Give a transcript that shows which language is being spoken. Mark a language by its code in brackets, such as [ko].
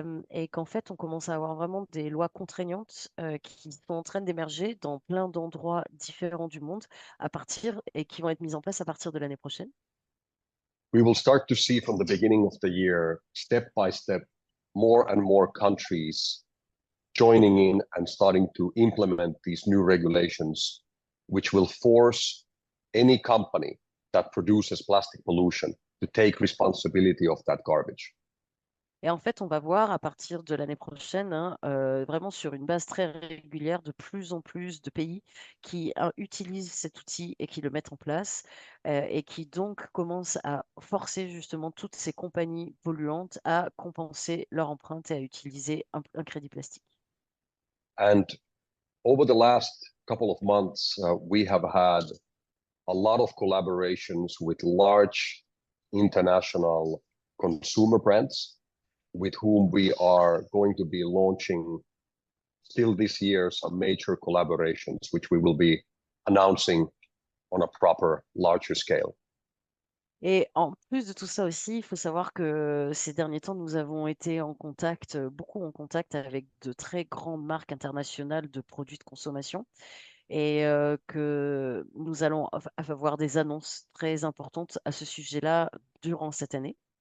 [fr] Et qu'en fait, on commence à avoir vraiment des lois contraignantes qui sont en train d'émerger dans plein d'endroits différents du monde et qui vont être mises en place à partir de l'année prochaine. [en] We will start to see from the beginning of the year, step by step, more and more countries joining in and starting to implement these new regulations, which will force any company that produces plastic pollution to take responsibility of that garbage. [fr] Et en fait, on va voir à partir de l'année prochaine, hein, vraiment sur une base très régulière, de plus en plus de pays qui utilisent cet outil et qui le mettent en place et qui donc commencent à forcer justement toutes ces compagnies polluantes à compenser leur empreinte et à utiliser un crédit plastique. [en] And over the last couple of months, we have had a lot of collaborations with large international consumer brands with whom we are going to be launching still this year some major collaborations, which we will be announcing on a proper larger scale. [fr] Et en plus de tout ça aussi, il faut savoir que ces derniers temps, nous avons été beaucoup en contact avec de très grandes marques internationales de produits de consommation et que nous allons avoir des annonces très importantes à ce sujet-là durant cette année.